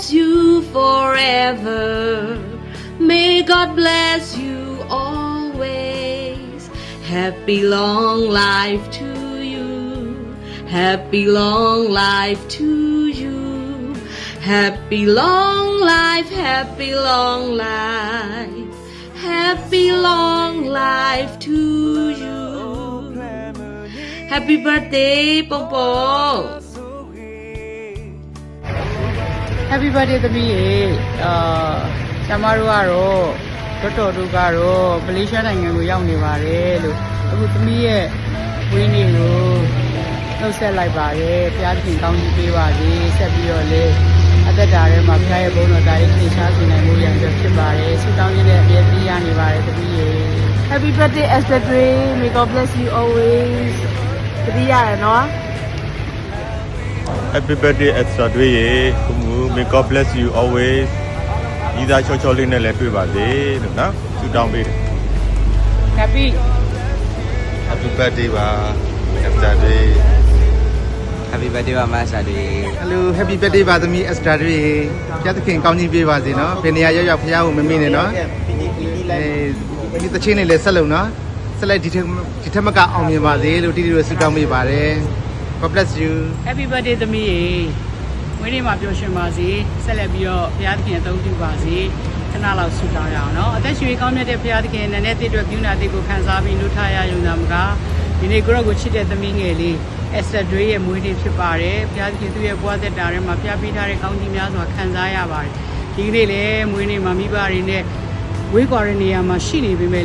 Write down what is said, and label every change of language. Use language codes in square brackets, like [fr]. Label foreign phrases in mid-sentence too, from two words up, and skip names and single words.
[en] you forever May God bless you always Happy long life to you Happy long life to you Happy long life Happy long life Happy long life to you Happy birthday Pom Pom Happy birthday [my] သမီးရေကျမတို့ကတော့တို့ကတော့မလေးရှားနိုင်ငံကိုရောက်နေပါတယ်လို့အခုသမီးရဲ့ဝင်းနေကိုနှုတ်ဆက်လိုက်ပါတယ်ဘုရားရှင်ကောင်းကြီးပေးပါစေဆက်ပြီးတော့လေအသက်တာထဲမှာဘုရားရဲ့ဘုန်းတော်တိုင်းထင်ရှားစေနိုင်မှုရန်အတွက်ဖြစ်ပါတယ်ဆုတောင်းရတဲ့အပြည့်အစုံရနေပါတယ်သမီးရေ [en] Happy birthday Esther Dre May God bless you always [my] တတိယရနော် [en] Happy birthday [my] Esther Dre ရေဘုံမူ [en] May God bless you always [my] ဒီသားချောလေးနဲ့လည်းတွေ့ပါစေလို့နော်ဆုတောင်းပေးတယ် [en] Happy birthday ပါ Esther Dre Happy birthday ပါမဆာတွေ [my] Hello [en] Happy birthday [my] ပါသမီး Esther တွေဘုရားသခင်ကောင်းကြီးပေးပါစေနော်ဘယ်နေရာရောက်ဘုရားကိုမမေ့နဲ့နော်ဒီတချင်းလေးလည်းဆက်လုံးနော်ဆက်လိုက်ဒီထက်မကအောင်မြင်ပါစေလို့တိတိတို့ဆုတောင်းပေးပါတယ် [en] God bless you Happy birthday [my] သမီးရေဝင်းနေမှာပျော်ရွှင်ပါစေဆက်လက်ပြီးတော့ဘုရားသခင်အသုံးပြုပါစေခဏလောက်ဆုတောင်းရအောင်နော်အသက်ရှင်ကောင်းမြတ်တဲ့ဘုရားသခင်နဲ့တည်အတွက်ပြုနာတည်ကိုခံစားပြီးနှုတ်ထားရယုံသာမကဒီနေ့ကိုရောကိုချစ်တဲ့သမီးငယ်လေး Esther Dre ရဲ့မွေးနေ့ဖြစ်ပါတယ်ဘုရားသခင်သူ့ရဲ့ဘဝသက်တာထဲမှာပြပေးထားတဲ့ကောင်းကြီးများစွာခံစားရပါတယ်ဒီကနေ့လည်းမွေးနေ့မှာမိဘတွေနဲ့ဝေးကွာတဲ့နေရာမှာရှိနေပေမဲ့